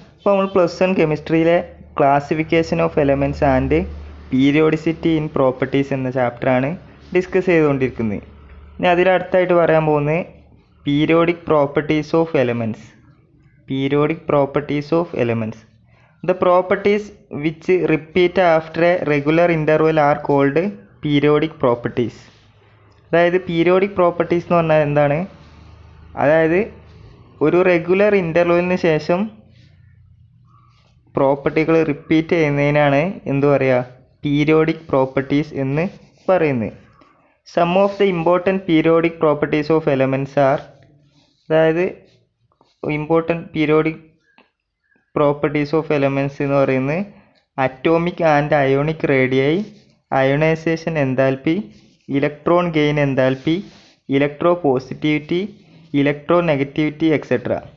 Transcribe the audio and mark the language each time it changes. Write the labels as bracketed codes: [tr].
[ml] ഇപ്പോൾ നമ്മൾ +1 കെമിസ്ട്രിയിലെ classification of elements and periodicity in properties എന്ന ചാപ്റ്ററാണ് ഡിസ്കസ് ചെയ്തുകൊണ്ടിരിക്കുന്നത്. ഇനി അതിലടുത്തായിട്ട് പറയാൻ പോകുന്നത് periodic properties of elements. Periodic properties of elements. [en] The properties which repeat after a regular interval are called periodic properties. [ml] അതായത് periodic properties എന്ന് പറഞ്ഞാൽ എന്താണ്? അതായത് ഒരു റെഗുലർ ഇൻ്റർവെലിന് ശേഷം പ്രോപ്പർട്ടികൾ റിപ്പീറ്റ് ചെയ്യുന്നതിനാണ് എന്ത് പറയുക? പീരിയോഡിക് പ്രോപ്പർട്ടീസ് എന്ന് പറയുന്നത്. [en] some of the important periodic properties of elements are, [ml] അതായത് important periodic properties of elements എന്ന് പറയുന്നത് atomic and ionic റേഡിയായി, ionisation enthalpy, electron gain enthalpy, electro positivity, electro negativity etcetera.